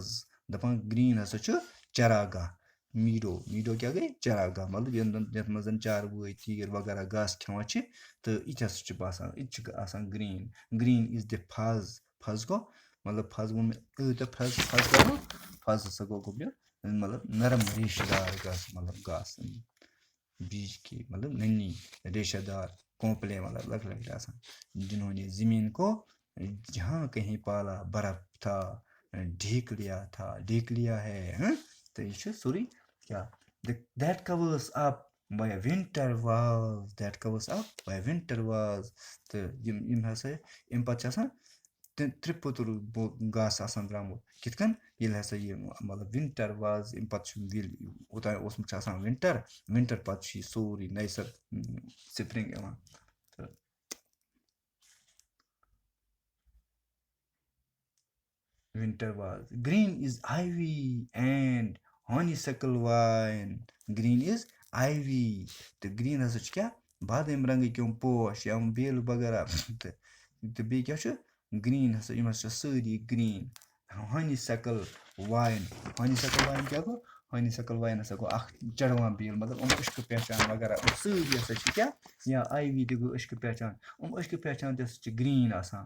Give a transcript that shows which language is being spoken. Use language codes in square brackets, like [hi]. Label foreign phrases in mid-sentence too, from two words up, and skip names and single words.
[ks] دَپان گرٛیٖن ہَسا چھُ چراگاہ. میٖڈو کیٛاہ گٔے چراگاہ مطلب یَتھ منٛز زَن چاروٲے تیٖر وغیرہ گاسہٕ کھٮ۪وان چھِ تہٕ یہِ تہِ ہَسا چھُ باسان یہِ تہِ چھُ آسان گرٛیٖن. [en] green is the fuzz. [ks] فَز گوٚو مطلب فَز ووٚن مےٚ فَز کیٛاہ گوٚو فَز ہَسا گوٚو گوٚبریو مطلب نرم ریشہٕ دار گاسہٕ مطلب گاسہٕ بیٖج کی مطلب نٔنی ریشہ دار کونٛپلے مطلب لۄکٕٹۍ لۄکٕٹۍ آسان. [ur] جِنہوں نے زٔمیٖن کو جہاں کہیں پالا برف تھا ڈھیک لیا ہے. [ks] تہٕ یہِ چھُ سورُے کیٛاہ [en] that covers up by winter was. [ks] تہٕ یِم ہَسا اَمہِ پَتہٕ چھِ آسان ترٛپوٚتُر گاسہٕ آسان درٛامُت کِتھ کٔنۍ ییٚلہِ ہَسا یہِ مطلب [en] winter was [ks] اَمہِ پَتہٕ چھُ ییٚلہِ اوٚتانۍ اوسمُت چھُ آسان وِنٹر پَتہٕ چھُ یہِ سورُے نَیہِ سَر سپرِنٛگ یِوان. [en] تہٕ winter was. Green is ivy and honeysuckle vine. Green is ivy. [ks] تہٕ [en] green ہَسا [ks] چھُ کیٛاہ بادٲمۍ رنٛگٕکۍ یِم پوش یا بیلہٕ وغیرہ تہٕ بیٚیہِ کیٛاہ چھُ گرٛیٖن ہَسا یِم ہَسا چھِ سٲری گرٛیٖن. [en] honeysuckle vine [ks] کیٛاہ گوٚو [en] honeysuckle vine [ks] ہَسا گوٚو اَکھ چَڑوان بیل مطلب یِم أشکہٕ پہچان وغیرہ یِم سٲری ہَسا چھِ کیٛاہ یا ivy تہِ گوٚو أشکہٕ پہچان أشکہٕ پہچان تہِ ہَسا چھِ گرٛیٖن آسان.